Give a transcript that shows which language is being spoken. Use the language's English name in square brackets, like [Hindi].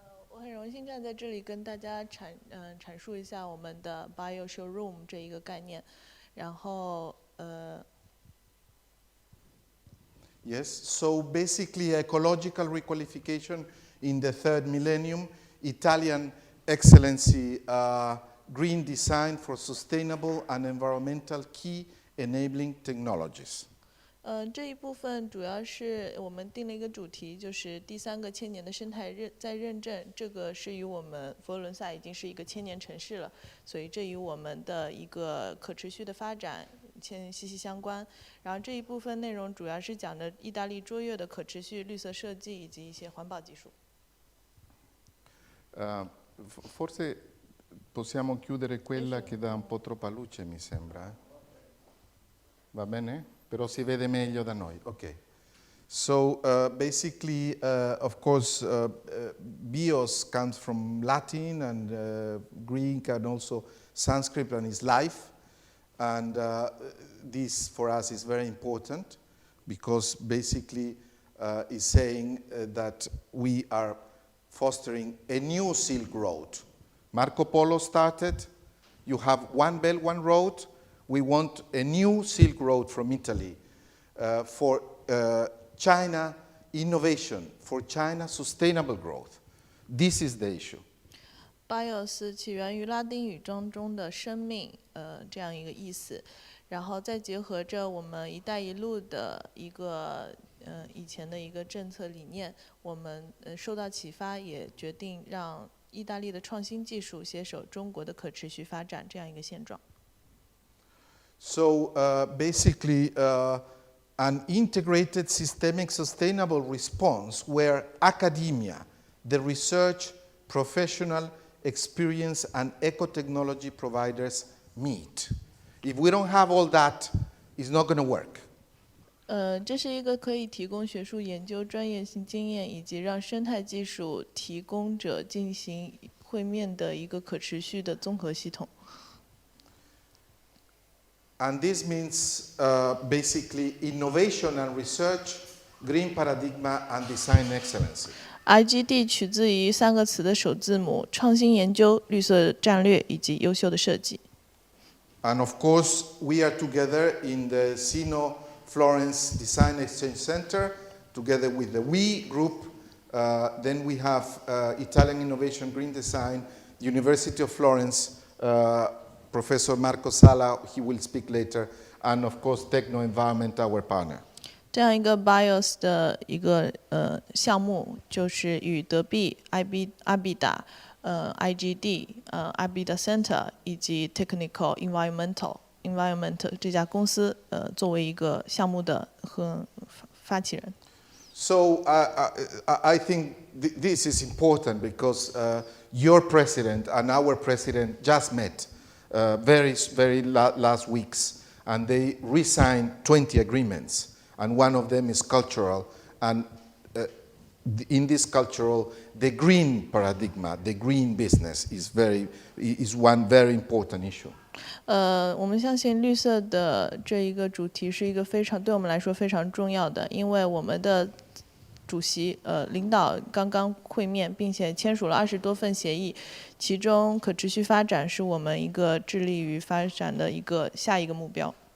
[Chinese] 我很荣幸站在这里跟大家阐述一下我们的 Bio Showroom 这一个概念，然后 [English] Yes, so basically ecological requalification in the third millennium, Italian excellency, green design for sustainable and environmental key enabling technologies. [Chinese] 这一部分主要是我们定了一个主题，就是第3个千年的生态在认证。这个是与我们佛罗伦萨已经是一个千年城市了，所以这与我们的一个可持续的发展息息相关。然后这一部分内容主要是讲的意大利卓越的可持续绿色设计以及一些环保技术。 [Italian] Forse possiamo chiudere quella che dà un po' troppa luce, mi sembra. Va bene? Però si vede meglio da noi. Ok. [English] So basically, of course, bios comes from Latin and Greek and also Sanskrit and is life. And this for us is very important because basically is saying that we are fostering a new Silk Road. Marco Polo started, you have one belt, one road. We want a new Silk Road from Italy for China innovation, for China sustainable growth. This is the issue. [Chinese] bios 起源于拉丁语中的生命，这样一个意思，然后再结合着我们“一带一路”的一个以前的一个政策理念，我们受到启发，也决定让意大利的创新技术携手中国的可持续发展这样一个现状。 [English] So basically, an integrated systemic sustainable response where academia, the research, professional experience, and eco-technology providers meet. If we don't have all that, it's not going to work. [Chinese] 这是一个可以提供学术研究、专业性经验以及让生态技术提供者进行会面的一个可持续的综合系统。 [English] And this means basically innovation and research, green paradigm, and design excellence. [Chinese] IGD 取自于3个词的首字母：创新研究、绿色战略以及优秀的设计。 [English] And of course, we are together in the Sino Florence Design Exchange Center, together with the WE group. Then we have Italian Innovation Green Design, University of Florence, Professor Marco Sala, he will speak later, and of course Techno Environment, our partner. [Chinese] 这样一个 BIOS 的一个项目，就是与德币、阿比达、IGD、阿比达 Center 以及 Technical Environment 这家公司作为一个项目的和发起人。 [English] So I think this is important because your president and our president just met very last weeks, and they re-signed 20 agreements, and one of them is cultural, and in this cultural, the green paradigm, the green business is one very important issue. [Chinese] 我们相信绿色的这一个主题是一个对我们来说非常重要的，因为我们的主席领导刚刚会面，并且签署了20多份协议，其中可持续发展是我们一个致力于发展的下一个目标。